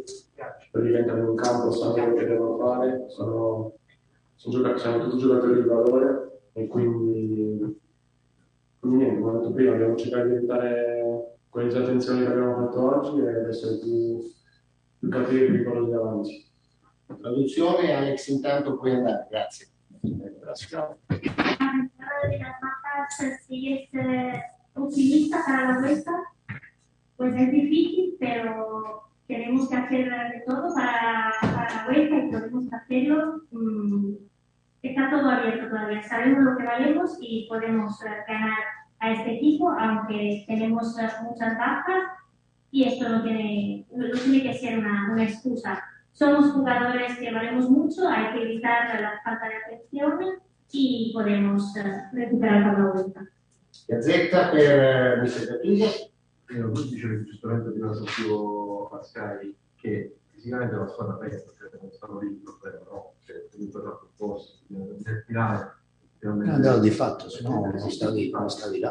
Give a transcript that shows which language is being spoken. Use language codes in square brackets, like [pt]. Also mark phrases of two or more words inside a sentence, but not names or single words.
[it] Quelli che entrano in campo sanno quello che devono fare, siamo tutti giocatori di valore e quindi niente, come ho detto prima, abbiamo cercato di evitare quelle disattenzioni che abbiamo fatto oggi e essere più cattivi e pericolosi davanti. Traduzione, Alex intanto puoi andare, grazie. [es] De las bajas, si es optimista para la vuelta, pues es difícil, pero tenemos que hacer de todo para la vuelta y podemos hacerlo. Está todo abierto todavía, sabemos lo que valemos y podemos ganar a este equipo, aunque tenemos muchas bajas y esto no tiene que ser una excusa. Somos jugadores que valemos mucho, hay que evitar la falta de atención y podemos recuperar para la vuelta. [it] Gazzetta per Mister Gattuso. Lui dice giustamente prima sentivo a Sky che fisicamente la squadra pega perché non stanno lì il problema, no? Cioè, comunque troppo posto, nel finale. No, di fatto, se no non stavi là.